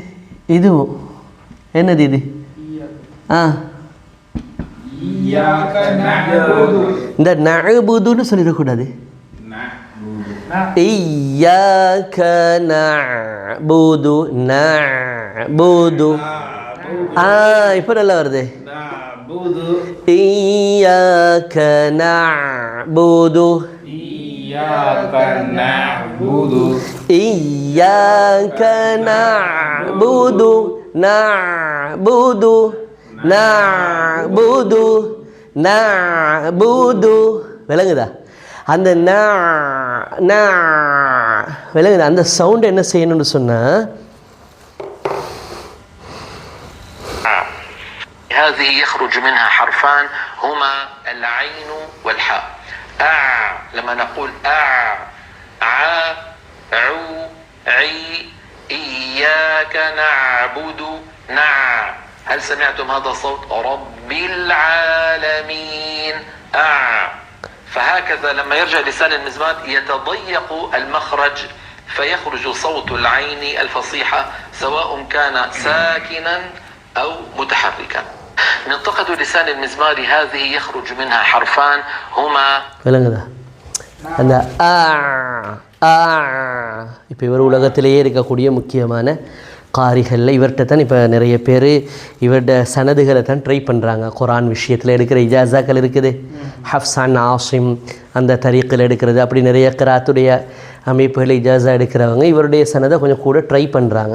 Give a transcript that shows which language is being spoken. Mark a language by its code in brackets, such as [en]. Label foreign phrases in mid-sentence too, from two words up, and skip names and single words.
[ta] இதுவும் என்னது இது? இந்த நஅபுதுன்னு சொல்லிடக்கூடாது. [ar] إياك نعبد نعبد. [ta] இப்போ நல்லா வருது. [ar] إياك نعبد إياك نعبد إياك نعبد نعبد نعبد نعبد விளங்குதா? [ta] அந்த விளங்குதா? அந்த சவுண்ட் என்ன செய்யணும்னு சொன்னா, [ar] هذه يخرج منها حرفان هما العين والحاء. لما نقول عو عي إياك نعبد هل سمعتم هذا الصوت؟ رب العالمين. فهكذا لما يرجع لسان المزمار يتضيق المخرج فيخرج صوت العين الفصيحة سواء كان ساكنا أو متحركا. منطقة لسان المزمار هذه يخرج منها حرفان هما [ta] விளங்குதா? அந்த இப்போ இவர் உலகத்திலேயே இருக்கக்கூடிய முக்கியமான காரிகளில் இவர்கிட்ட தான் இப்போ நிறைய பேர் இவர்கிட்ட சனதுகளை தான் ட்ரை பண்ணுறாங்க. குரான் விஷயத்தில் எடுக்கிற இஜாசாக்கள் இருக்குது, ஹஃப்சான் ஆசிம் அந்த தரீக்கில் எடுக்கிறது, அப்படி நிறைய கிராத்துடைய அமைப்புகளை இஜாசா எடுக்கிறவங்க இவருடைய சனதை கொஞ்சம் கூட ட்ரை பண்ணுறாங்க.